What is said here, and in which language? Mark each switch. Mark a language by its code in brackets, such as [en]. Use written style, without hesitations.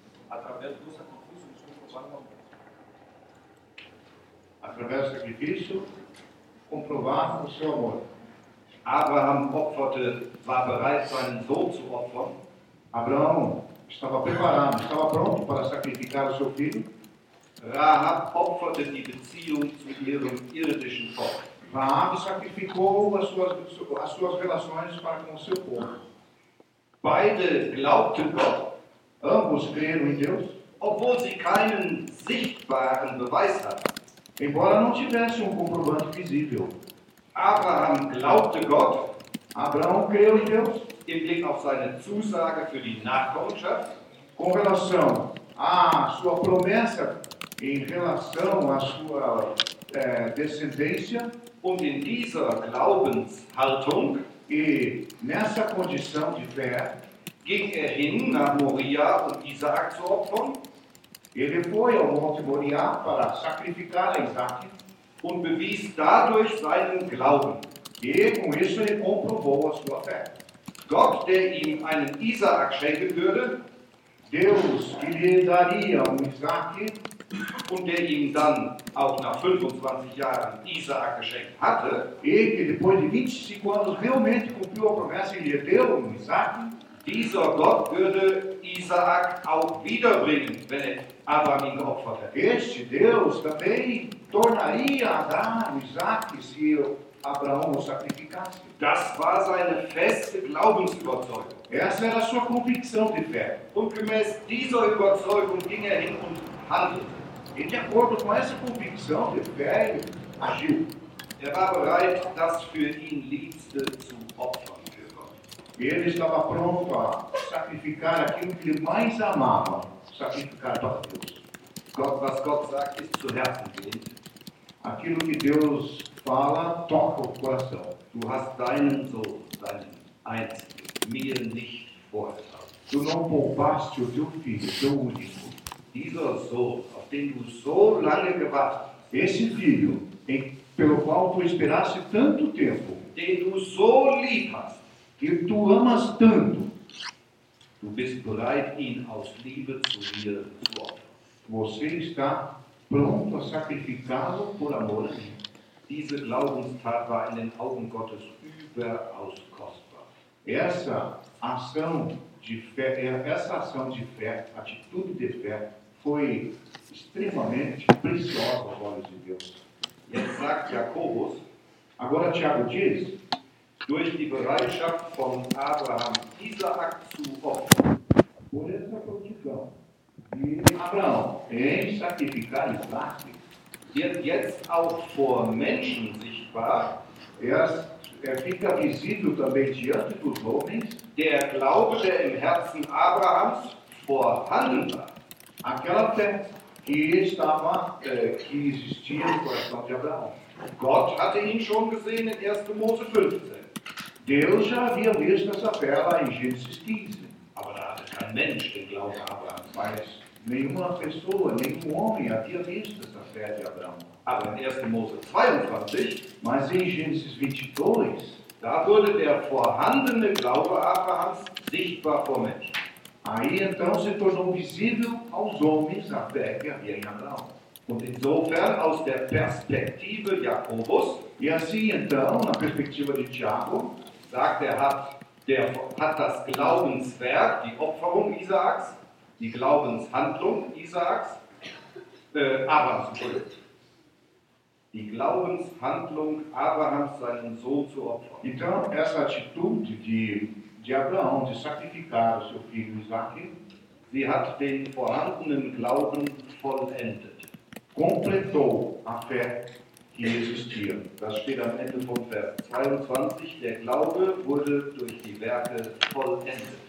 [pt] Através do sacrifício, eles comprovaram o amor. através do sacrifício, comprovar o seu amor. [de] Abraham opferte, war bereit, seinen Sohn zu opfern. [pt] Abraão estava preparado, estava pronto para sacrificar o seu filho. [de] Rahab opferte die Beziehung zu ihrem irdischen Volk. [pt] Rahab sacrificou as suas relações para com o seu povo. [de] Beide glaubten Gott. [pt] Ambos creram em Deus. [de] Obwohl sie keinen sichtbaren Beweis hatten. [pt] Embora não tivesse comprovante visível. [de] Abraham glaubte Gott. [pt] Abraão creu em Deus. [de] Im Blick auf seine Zusage für die Nachkommenschaft. [pt] Com relação à sua promessa em relação à sua descendência. [de] Und in dieser Glaubenshaltung. [pt] E nessa condição de fé. [de] Ging er hin nach Moria und Isaac zu opfern. [pt] Ele foi ao Monte Moriá para sacrificar a Isaac. [de] Und bewies dadurch seinen Glauben. [pt] E com isso ele comprovou a sua fé. [de] Gott, der ihm einen Isaac schenken würde, [pt] Deus que lhe daria Isaac, [de] und der ihm dann auch nach 25 Jahren Isaac geschenkt hatte, [pt] e que depois de 25 anos realmente cumpriu a promessa e lhe deu Isaac, [de] dieser Gott würde Isaac auch wiederbringen, wenn er Abraham ihn geopfert hätte. [pt] Este Deus também tornaria a dar Isaac, se Abraão o sacrificasse. [de] Das war seine feste Glaubensüberzeugung. [pt] Essa era a sua convicção de fé. [de] Und gemäß dieser Überzeugung ging er hin und handelte. [pt] E de acordo com essa convicção de fé, ele agiu. [de] Er war bereit, das für ihn Liebste zu opfern. [pt] Ele estava pronto a sacrificar aquilo que ele mais amava, sacrificar para Deus. [de] Gott, was Gott sagt, ist zu Herzen gehen. [pt] Aquilo que Deus fala toca o coração. [de] Du hast deinen Sohn, deinen einzigen, mir nicht vorenthalten. Du [pt] não poupaste o teu filho, teu único. [de] Dieser Sohn, auf den du so lange gewartet. [pt] Esse filho, pelo qual tu esperaste tanto tempo. [de] Den du so lieb hast. [pt] Que tu amas tanto. [de] Du bist bereit, ihn aus Liebe zu mir zu opfern. [pt] Você está pronto a sacrificá-lo por amor a mim. [de] Diese Glaubenstat war in den Augen Gottes überaus kostbar. [pt] Essa ação de fé, atitude de fé, foi extremamente preciosa aos olhos de Deus. [de] Jetzt sagt Jakobus, [pt] agora Tiago diz, [de] durch die Bereitschaft von Abraham, Isaac zu opfern. [pt] Por essa condição de Abraão em sacrificar Isaac, [de] wird jetzt auch vor Menschen sichtbar, [pt] fica visível também diante dos homens, [de] der Glaube, der im Herzen Abrahams vorhanden war. [pt] Aquela fé que existia no coração de Abraão. [de] Gott hatte ihn schon gesehen in 1. Mose 15. [pt] Deus já havia visto essa fé lá em Gênesis 15. [de] Abraham, kein Mensch, den Glauben Abraham. [pt] Mas nenhuma pessoa, nenhum homem havia visto essa fé de Abraão. [de] Aber in 1. Mose 22. [pt] Mas em Gênesis 22. [de] Da wurde der vorhandene Glaube Abrahams sichtbar vor Menschen. [pt] Aí então se tornou visível aos homens a fé que havia em Abraão. [de] Und insofern, aus der Perspektive Jakobus. [pt] E assim então, na perspectiva de Tiago, [de] sagt er, hat das Glaubenswerk, die Opferung Isaaks, die Glaubenshandlung Isaaks, Abrahams Glück. Die Glaubenshandlung Abrahams, seinen Sohn zu opfern. [pt] Então, essa atitude de Abraão de sacrificar o seu filho Isaac, [de] sie hat den vorhandenen Glauben vollendet. [pt] Completou a fé. Existia. [de] Das steht am Ende von Vers 22. Der Glaube wurde durch die Werke vollendet.